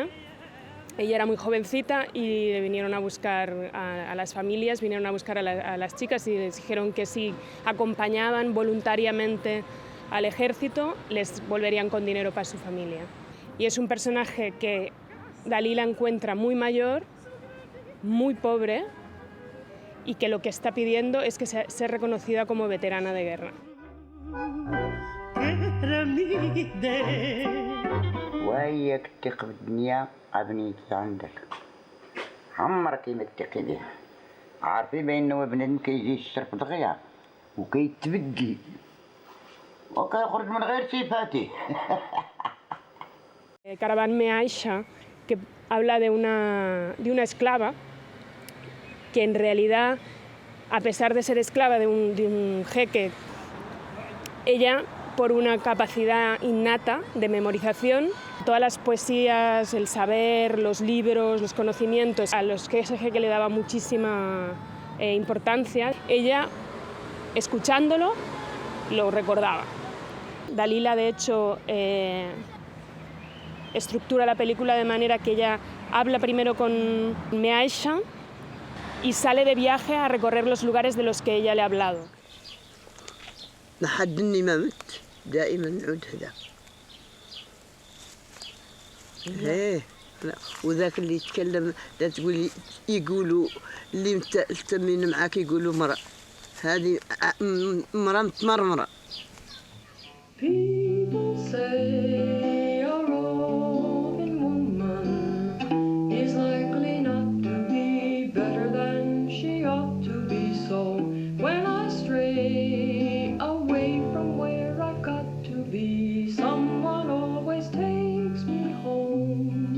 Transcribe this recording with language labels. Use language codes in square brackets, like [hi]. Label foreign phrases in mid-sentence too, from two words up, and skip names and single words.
[es] Ella era muy jovencita y le vinieron a buscar a las familias, vinieron a buscar a las chicas y les dijeron que si acompañaban voluntariamente al ejército, les volverían con dinero para su familia. Y es un personaje que Dalila encuentra muy mayor, muy pobre, y que lo que está pidiendo es que sea reconocida como veterana de guerra. [ar] وياك تثق بالدنيا ابنيتي عندك عمرك ما تثقي بها عارفين بانه بنادم كيجي يشرب دغيا وكيتبدل وكيخرج من غير صفاته. [es] Caravan Me Aisha, que habla de una esclava que en realidad, a pesar de ser esclava de un jeque, ella, por una capacidad innata de memorización, todas las poesías, el saber, los libros, los conocimientos a los que ese jeque le daba muchísima importancia, ella, escuchándolo, lo recordaba. Dalila, de hecho, estructura la película de manera que ella habla primero con Meaisha y sale de viaje a recorrer los lugares de los que ella le ha hablado. [ar] لحد إني ما مت دائما نعود هذا. إيه وذاك اللي يتكلم لا تقولي يقولوا اللي متأمين معاك يقولوا مرأة هذه مرأة متمرمرة. [en] People say a roving woman is likely not to be better than she ought to be. So when I stray away from where I got to be, someone always takes me home.